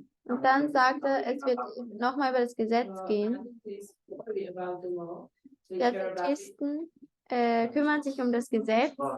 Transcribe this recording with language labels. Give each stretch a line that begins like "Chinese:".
German: Und dann sagte er, es wird nochmal über das Gesetz gehen.
English: Anarchists worry about the law. They care about it.
German: Atheisten kümmern sich um das Gesetz.